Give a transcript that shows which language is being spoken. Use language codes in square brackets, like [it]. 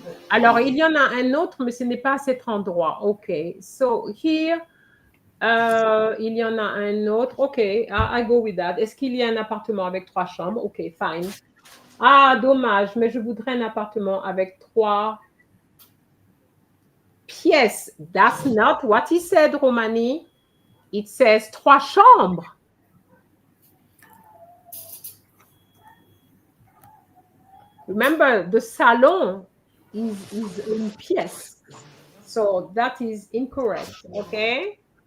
[fr] Alors, il y en a un autre, mais ce n'est pas à cet endroit. OK. [en] So, here, [fr] il y en a un autre. [en] OK, I go with that. [fr] Est-ce qu'il y a un appartement avec 3 chambres? [en] OK, fine. [fr] Ah, dommage, mais je voudrais un appartement avec 3 pièces. [en] That's not what he said, Romani. It says 3 chambres. Remember, the salon is une pièce. So, that is incorrect, okay?